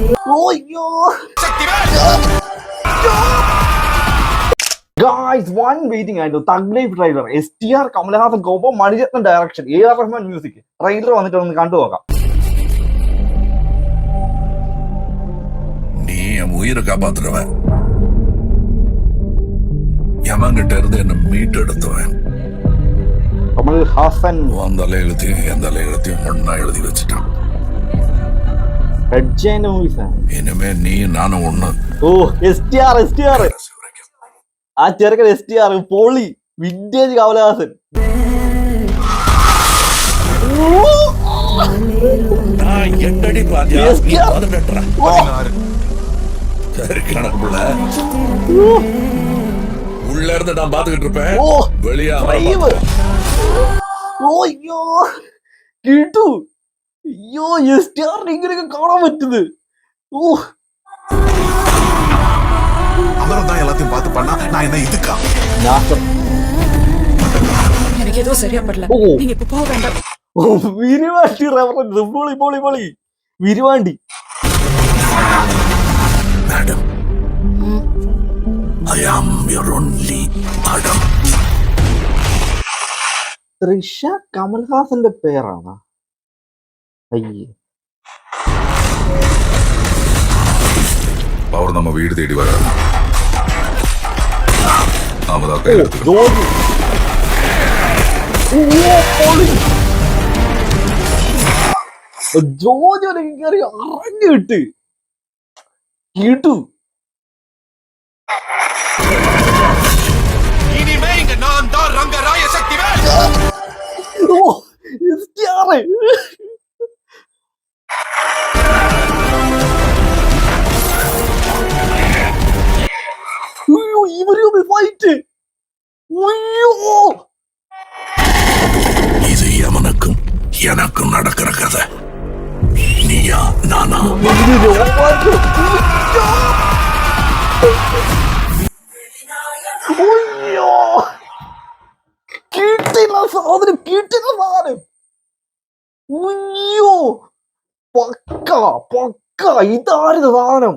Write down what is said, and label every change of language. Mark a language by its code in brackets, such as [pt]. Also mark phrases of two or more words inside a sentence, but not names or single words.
[ml] അയ്യോ ഗായ്സ് വൺ വെയിറ്റിംഗ് ആയിരുന്നു തഗ് ലൈഫ് ട്രെയിലർ. STR കമലഹാസൻ കോപ്പം മണിരത്നം ഡയറക്ഷൻ AR റഹ്മാൻ മ്യൂസിക്. ട്രെയിലർ വന്നിട്ട് ഒന്ന് കണ്ടു നോക്കാം. [ta] நீ என் உயிரை காப்பாத்துறவன், எவன்கிட்ட இருந்து என்ன மீட்டெடுத்தவன். [ml] കമൽഹാസൻ [ta] உன் தலையெழுத்தையும் என் தலையெழுத்தையும் ஒன்னா எழுதி வச்சுட்டான். இனிமே நீ நானும் ஒண்ணு. [ml] ഓ STR ആ ചെറുക്കൻ STR പൊളി വിന്റേജ് കമലഹാസൻ. [ta] எட்டடி பாத்தியா நீ 18 கணக்குள்ள உள்ள இருந்து நான் பாத்துக்கிட்டு இருப்பேன். வெளியா [ml] അയ്യോ കേട്ടു. അയ്യോ STR ഇങ്ങനെയൊക്കെ കാണാൻ പറ്റുന്നത്. ഓ [ta] அவரும் தான் எல்லாத்தையும் பார்த்து பண்ணா நான் என்ன இதுக்கா? எனக்கு எதுவும் சரியா படல. நீங்க இப்ப போக வேண்டாம். [ml] വിരുവാണ്ടി റെഫറൻസ് പൊളി പൊളി പൊളി വിരുവാണ്ടി. [en] Madam, I am your only Adam. [ml] തൃഷ കമൽഹാസന്റെ പേരാണ്. അയ്യേ [ta] அவர் நம்ம வீடு தேடி வர [ml] ജോജോനെ കയറി അറിഞ്ഞിട്ട് കേട്ടു. [ta] இனிமே இங்க நான் தான் ரங்கராய சக்திவேல். [ml] ഓ STR ഇവര് ഫൈറ്റ്. [ta] இது எவனுக்கும் எனக்கும் நடக்கிற கதை. நீயா நானா? [ml] കിട്ടില്ല സാധനം കിട്ടില്ല സാധനം. അയ്യോ പക്ക പക്ക ഇതായിരുന്നു സാധനം.